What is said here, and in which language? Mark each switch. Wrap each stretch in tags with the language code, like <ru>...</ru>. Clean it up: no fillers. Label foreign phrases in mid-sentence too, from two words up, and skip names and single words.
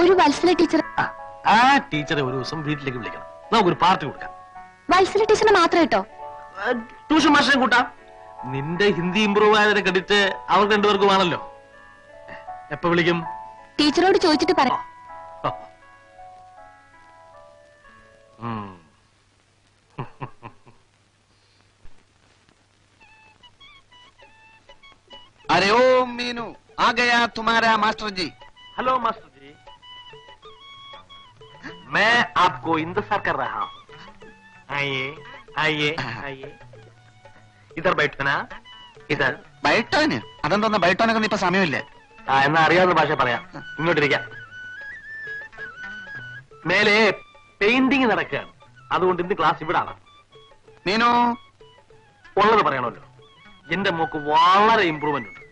<ml>ഒരു വത്സല ടീച്ചർ. ആ ടീച്ചറെ ഒരു ദിവസം വീട്ടിലേക്ക് വിളിക്കണം. നമുക്കൊരു പാർട്ടി കൊടുക്കാം. വത്സല ടീച്ചറിന് മാത്രം കേട്ടോ? ട്യൂഷൻ മാഷിനെ കൂട്ടാം. നിന്റെ ഹിന്ദി ഇമ്പ്രൂവ് ആയതിന്റെ ക്രെഡിറ്റ് അവർക്ക് രണ്ടുപേർക്കുമാണല്ലോ. എപ്പോ വിളിക്കും? ടീച്ചറോട് ചോദിച്ചിട്ട് പറയാം.</ml> <hi>अरे ओ मीनू, आ गया तुम्हारा मास्टर जी. हेलो मास्टर जी, मैं आपको इंतजार कर रहा हूँ. आइए आइए आइए, इधर बैठो ना, इधर.</hi> <ml>ബൈട്ടോന് അതെന്തോന്ന്? ബൈട്ടോനൊക്കെ ഇപ്പൊ സമയമില്ല. എന്നാ അറിയാവുന്ന ഭാഷ പറയാം. ഇങ്ങോട്ടിരിക്കാം. മേലെ പെയിന്റിങ് നടക്കുകയാണ്, അതുകൊണ്ട് ഇന്ന് ക്ലാസ് ഇവിടാണ്. മീനു, ഉള്ളത് പറയണമല്ലോ. എന്റെ മോക്ക് വളരെ ഇമ്പ്രൂവ്മെന്റ് ഉണ്ട്.</ml>